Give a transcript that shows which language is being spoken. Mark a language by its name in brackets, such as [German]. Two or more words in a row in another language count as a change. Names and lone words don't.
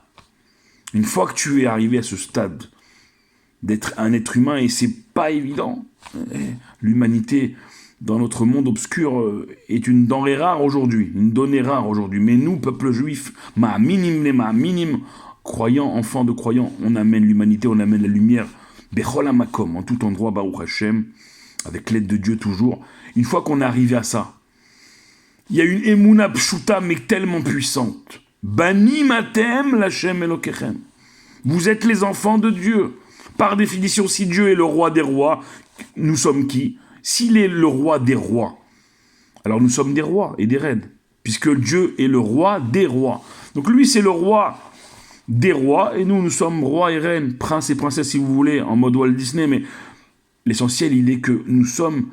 [French] Une fois que tu es arrivé à ce stade d'être un être humain, et c'est pas évident, l'humanité dans notre monde obscur est une denrée rare aujourd'hui, une donnée rare aujourd'hui. Mais nous, peuple juif, ma'aminim, croyants, enfants de croyants, on amène l'humanité, on amène la lumière, [Hebrew] בכל המקום, [French] en tout endroit, [Hebrew] ברוך השם, [French] avec l'aide de Dieu toujours. Une fois qu'on est arrivé à ça, il y a une [Hebrew] אמונה פשוטה, [French] mais tellement puissante. [Hebrew] בנים אתם לה' אלוקיכם. [French] Vous êtes les enfants de Dieu. Par définition, si Dieu est le roi des rois, nous sommes qui? S'il est le roi des rois, alors nous sommes des rois et des reines, puisque Dieu est le roi des rois. Donc lui, c'est le roi des rois, et nous sommes rois et reines, princes et princesses, si vous voulez, en mode Walt Disney, mais l'essentiel, il est que nous sommes...